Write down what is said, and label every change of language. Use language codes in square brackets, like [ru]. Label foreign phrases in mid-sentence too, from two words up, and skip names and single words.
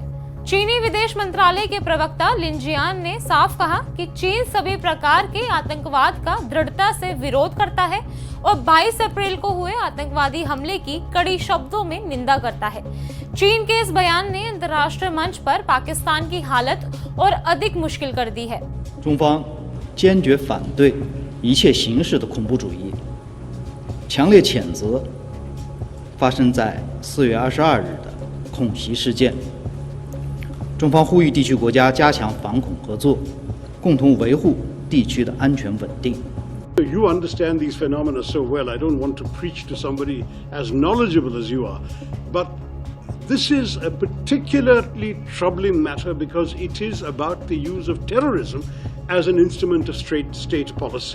[hi] चीनी विदेश मंत्रालय के प्रवक्ता लिन जियान ने साफ कहा कि चीन सभी प्रकार के आतंकवाद का दृढ़ता से विरोध करता है और 22 अप्रैल को हुए आतंकवादी हमले की कड़ी शब्दों में निंदा करता है। चीन के इस बयान ने अंतर्राष्ट्रीय मंच पर पाकिस्तान की हालत और अधिक मुश्किल कर दी है। [zh] 中方坚决反对一切形式的恐怖主义，强烈谴责发生在4月22日的恐袭事件。中方呼吁地区国家加强反恐合作，共同维护地区的安全稳定。 [en] You understand these phenomena so well. I don't want to preach to somebody as knowledgeable as you are, but this is a particularly troubling matter because it is about the use of terrorism as an instrument of state policy.